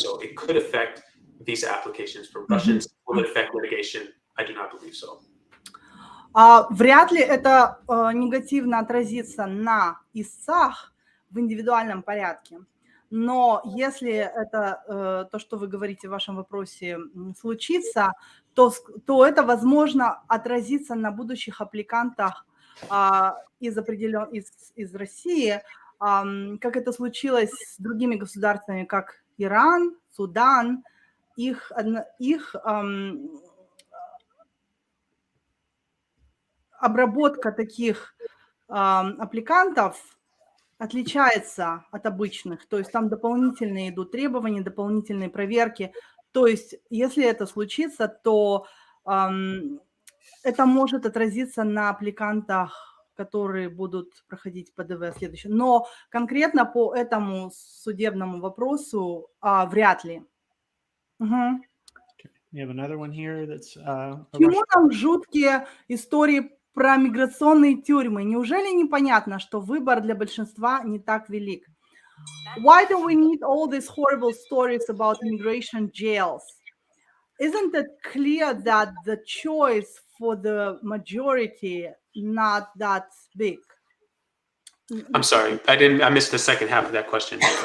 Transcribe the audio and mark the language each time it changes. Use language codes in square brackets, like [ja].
[en] So it could affect visa applications for Russians. Will it affect litigation? I do not believe so. [ru] Вряд ли это негативно отразится на истцах в индивидуальном порядке. Но если это то, что вы говорите в вашем вопросе, случится, то это, возможно, отразится на будущих аппликантах из России, как это случилось с другими государствами, как Иран, Судан. Их обработка таких аппликантов отличается от обычных, то есть там дополнительные идут требования, дополнительные проверки. То есть если это случится, то это может отразиться на аппликантах, которые будут проходить ПДВ следующее. Но конкретно по этому судебному вопросу вряд ли. Мгм. [en] You have another one here that's a [ru] Чему [en] Russian. [ru] нам жуткие истории про миграционные тюрьмы? Неужели непонятно, что выбор для большинства не так велик? [en] Why do we need all these horrible stories about immigration jails? Isn't it clear that the choice for the majority not that big? I'm sorry, I missed the second half of that question.